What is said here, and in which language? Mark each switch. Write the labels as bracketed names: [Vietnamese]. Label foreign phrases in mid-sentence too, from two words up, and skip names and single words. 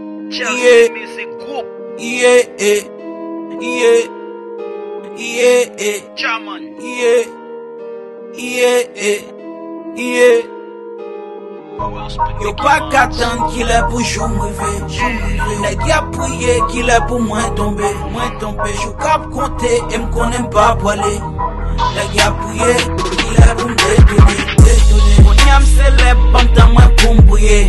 [English] Chelsea Yeah. Music Group. Yeah, eh. Yeah. Yeah, eh. German. Yeah. Yeah, eh. Yeah. [Haitian Creole] Yo pa katan ki lè pou jou m rive. Nèg y a priye ki lè pou mwen tombe. Mwen tombe. Jou k ap konte e m konnen m pa pou ale. Nèg y a priye ki lè pou m detone. Detone. Kounye a m selèb, ban tan mwen pou m bouye.